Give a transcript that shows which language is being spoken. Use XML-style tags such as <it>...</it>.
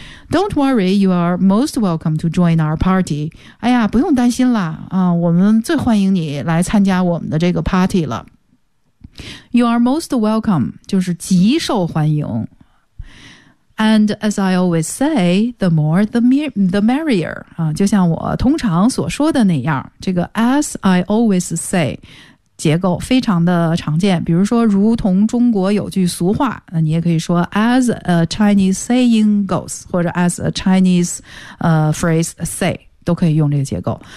<en>Don't worry, you are most welcome to join our party.</en> <zh>哎呀，不用担心啦，我们最欢迎你来参加我们的这个 party 了。</zh> <en>You are most welcome,</en> <zh>就是极受欢迎。</zh> <en>And as I always say, the more the merrier.</en> <zh>就像我通常所说的那样，这个 as I always say,结构非常的常见，比如说如同中国有句俗话，那你也可以说</zh> <en>as a Chinese saying goes,</en> <zh>或者</zh> <en>as a Chinese phrase say,</en> <zh>都可以用这个结构。</zh>